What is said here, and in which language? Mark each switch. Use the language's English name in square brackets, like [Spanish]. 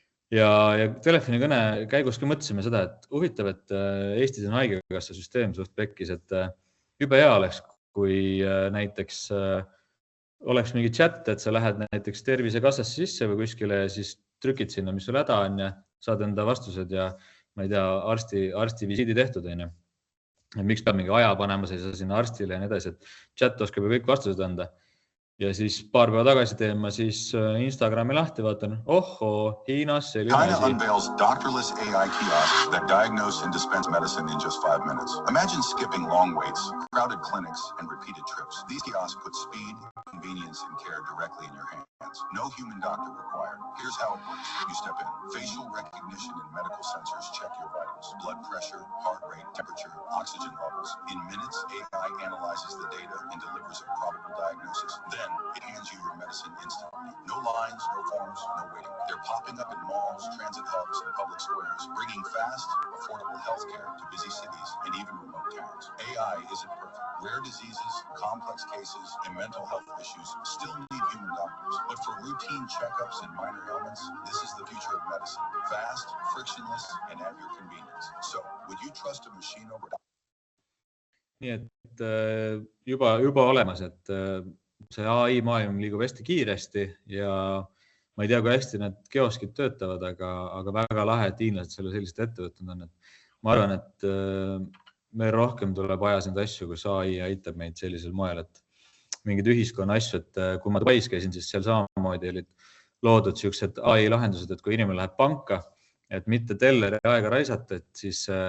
[Estonian] Ja telefonikõne käigus ka mõtlesime seda, et huvitav, et Eestis on haigekassa süsteem suht pekkis, et jube hea oleks, kui näiteks oleks mingi chat, et sa lähed näiteks tervisekassasse sisse või kuskile ja siis trükid sinna, mis sul häda on ja saad enda vastused ja ma ei tea, arsti visiidi tehtud on. Miks peab mingi aja panema, sa ei saa sinna arstile ja nii edasi, et chat oskab ju kõik vastused anda. Ja siis paar päeva tagasi teen ma siis Instagrami lahti, vaatan, Hiinas selline [English] China [Estonian] asi. [English] unveils doctorless AI kiosks that diagnose and dispense medicine in just 5 minutes. Imagine skipping long waits, crowded clinics, and repeated trips. These kiosks put speed, convenience, and care directly in your hands. No human doctor required. Here's how it works. You step in. Facial recognition and medical sensors check your vitals. Blood pressure, heart rate, temperature, oxygen levels. In minutes, AI analyzes the data and delivers a probable diagnosis. Then it hands you your medicine instantly. No lines, no forms, no waiting. They're popping up in malls, transit hubs, and public squares, bringing fast, affordable healthcare to busy cities and even remote towns. AI isn't perfect. Rare diseases, complex cases, and mental health issues still need human doctors. But for routine checkups and minor ailments, this is the future of medicine. Fast, frictionless, and at your convenience. So, would you trust a machine over [Estonian] Nii et juba olemas, et see AI maailm liigub hästi kiiresti ja ma ei tea, kui hästi need kioskid töötavad, aga väga lahe, et hiinlased selle sellised ette võtnud on. Et ma arvan, et meil rohkem tuleb ajas neid asju, kus AI aitab meid sellisel moel, et mingid ühiskonna asju, et kui ma Dubais käisin, siis seal samamoodi olid loodud sellised AI lahendused, et kui inimene läheb panka, et mitte telleri aega raisata, et siis